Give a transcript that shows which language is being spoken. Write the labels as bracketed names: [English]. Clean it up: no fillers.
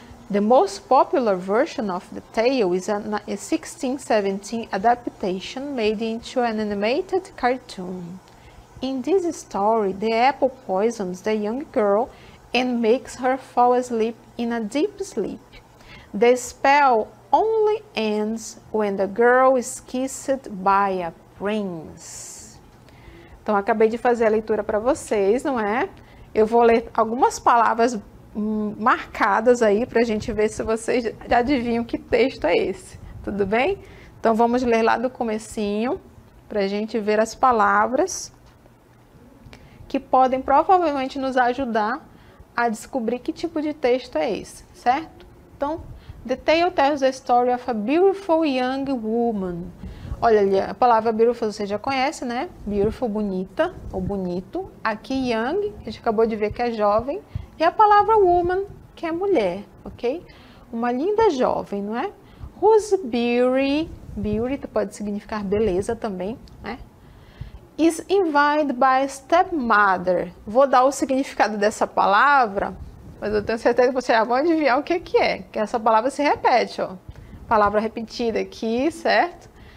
[English] The most popular version of the tale is a 1617 adaptation made into an animated cartoon. In this story, the apple poisons the young girl and makes her fall asleep in a deep sleep. The spell only ends when the girl is kissed by a prince. [Portuguese] Então, acabei de fazer a leitura para vocês, não é? Eu vou ler algumas palavras marcadas aí para a gente ver se vocês já adivinham que texto é esse, tudo bem? Então vamos ler lá do comecinho para a gente ver as palavras que podem provavelmente nos ajudar a descobrir que tipo de texto é esse, certo? [English] Então, the tale tells the story of a beautiful young woman. [Portuguese] Olha ali, a palavra beautiful você já conhece, né? Beautiful, bonita ou bonito. Aqui young, que a gente acabou de ver que é jovem. E a palavra woman, que é mulher, ok? Uma linda jovem, não é? [English] Whose beauty [Portuguese] pode significar beleza também, né? [English] Is envied by stepmother. [Portuguese] Vou dar o significado dessa palavra, mas eu tenho certeza que vocês já vão adivinhar o que é. Que essa palavra se repete, ó. Palavra repetida aqui, certo?